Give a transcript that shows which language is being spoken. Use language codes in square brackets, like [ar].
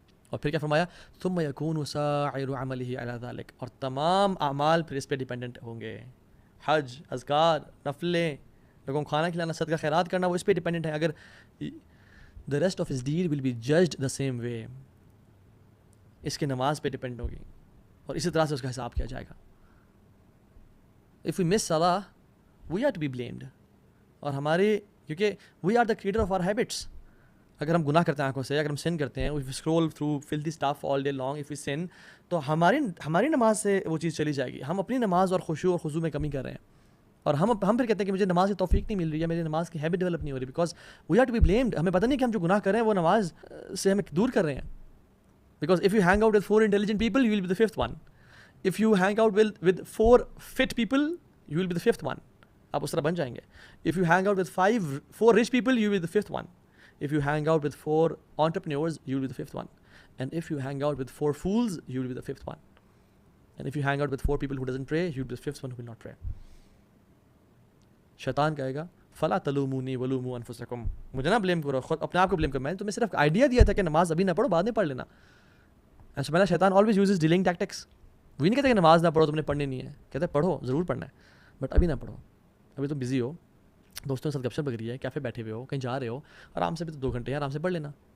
[ur] اور پھر کیا فرمایا, [ar] ثم يكون سائر عمله على ذلك, [ur] اور تمام اعمال پھر اس پہ ڈیپینڈنٹ ہوں گے. حج, اذکار, نفلیں, لوگوں کو کھانا کھلانا, صدقہ خیرات کرنا, وہ اس پہ ڈیپینڈنٹ ہے. اگر [en] the rest of his deed will be judged the same way, [ur] اس کی نماز پہ ڈیپینڈ ہوگی اور اسی طرح سے اس کا حساب کیا جائے گا. [en] if we miss salah we are to be blamed, [ur] اور ہماری, کیونکہ [en] we are the creator of our habits. [ur] اگر ہم گناہ کرتے ہیں آنکھوں سے, اگر ہم سن کرتے ہیں, [en] if we scroll through filthy stuff all day long, if we sin, [ur] تو ہماری نماز سے وہ چیز چلی جائے گی. ہم اپنی نماز اور خشوع اور خضوع میں کمی کر رہے ہیں, اور ہم پھر کہتے ہیں کہ مجھے نماز کی توفیق نہیں مل رہی ہے, میری نماز کی ہیبٹ ڈیولپ نہیں ہو رہی, [en] Because we are to be blamed. [ur] ہمیں پتہ نہیں کہ ہم جو گناہ کر رہے ہیں وہ نماز سے ہمیں دور کر رہے ہیں. [en] Because if you hang out with 4 intelligent people, you will be the 5th one. if you hang out with 4 fit people, you will be the 5th one. [ur] آپ اس طرح بن جائیں گے. [en] if you hang out with 4 rich people, you will be the 5th one. if you hang out with 4 entrepreneurs, you will be the 5th one. and if you hang out with 4 fools, you will be the 5th one. and if you hang out with 4 people who doesn't pray, you will be the 5th one who will not pray. [ur] شیطان کہے گا [ar] فلا تلومونی ولوموا انفسکم, [ur] مجھے نہ blame کرو, خود اپنے آپ کو بلیم کرو, میں نے تمہیں صرف آئیڈیا دیا تھا کہ نماز ابھی نہ پڑھو, بعد میں پڑھ لینا. ایسا پہلا شیطان [en] Always uses dealing tactics. [ur] وہ نہیں کہتے کہ نماز نہ پڑھو, تم نے پڑھنی نہیں ہے, کہتے پڑھو, ضرور پڑھنا ہے, بٹ ابھی نہ پڑھو, ابھی تو بزی ہو, دوستوں کے ساتھ گپ شپ لگ رہی ہے, کیفے بیٹھے ہوئے ہو, کہیں جا رہے ہو, آرام سے بھی تو 2 گھنٹے ہیں, آرام سے پڑھ لینا.